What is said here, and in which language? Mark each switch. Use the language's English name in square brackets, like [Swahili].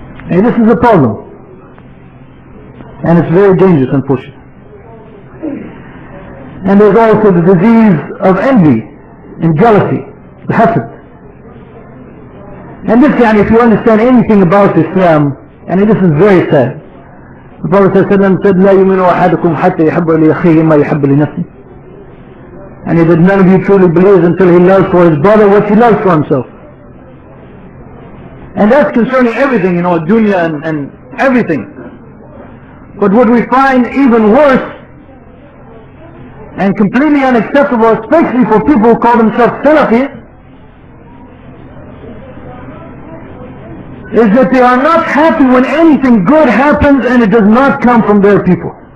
[English] And this is a problem. And it's very dangerous, unfortunately. And there's also the disease of envy and jealousy, the hasad. And this, if you understand anything about Islam, this is very sad. The Prophet ﷺ said, [Arabic] لا يؤمن أحدكم حتى يحب لأخيه ما يحب لنفسه. [English] And he said, none of you truly believes until he loves for his brother what he loves for himself. And that's concerning everything, dunya and everything. But what we find even worse and completely unacceptable, especially for people who call themselves Salafi, is that they are not happy when anything good happens and it does not come from their people.